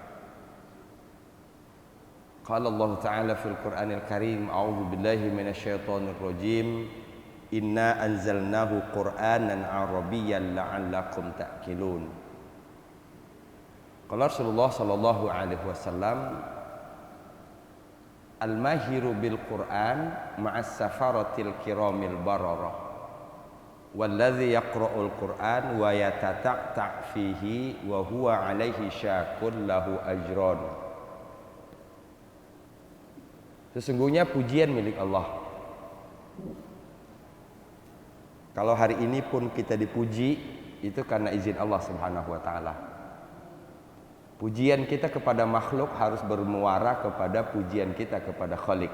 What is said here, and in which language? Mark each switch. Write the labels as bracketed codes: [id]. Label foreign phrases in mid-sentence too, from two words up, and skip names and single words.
[ar] قال الله تعالى في القرآن الكريم، أعوذ بالله من الشيطان الرجيم. إنا أنزلناه قرآنا عربيا لعلكم تعقلون. قال رسول الله صلى الله عليه وسلم، الماهر بالقرآن مع السفرة الكرام البررة. والذي يقرأ القرآن ويتتعتع فيه وهو عليه شاق له أجران. [id] Sesungguhnya pujian milik Allah. Kalau hari ini pun kita dipuji, itu karena izin Allah [ar] سبحانه وتعالى. [id] Pujian kita kepada makhluk harus bermuara kepada pujian kita kepada Khalik.